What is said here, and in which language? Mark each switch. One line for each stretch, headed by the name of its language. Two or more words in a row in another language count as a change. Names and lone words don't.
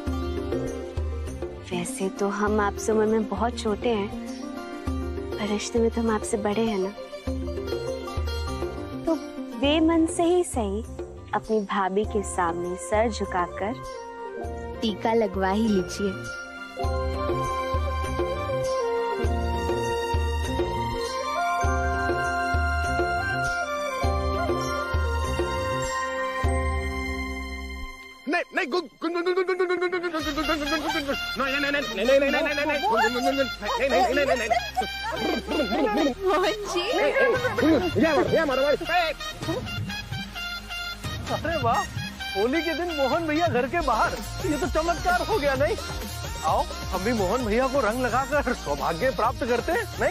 Hindi: वैसे तो हम आपसे उम्र में बहुत छोटे हैं, पर रिश्ते में तो हम आपसे बड़े हैं ना, तो बेमन से ही सही अपनी भाभी के सामने सर झुकाकर टीका लगवा ही लीजिए। नहीं गुन गुन गुन गुन गुन गुन गुन गुन गुन गुन गुन गुन गुन गुन गुन नहीं नहीं नहीं नहीं नहीं नहीं नहीं नहीं गुन गुन गुन नहीं नहीं नहीं नहीं नहीं मोहन जी ये मारो भाई। अरे वाह, होली के दिन मोहन भैया घर के बाहर, ये तो चमत्कार हो गया नहीं? आओ हम भी मोहन भैया को रंग लगाकर सौभाग्य प्राप्त करते हैं, नहीं?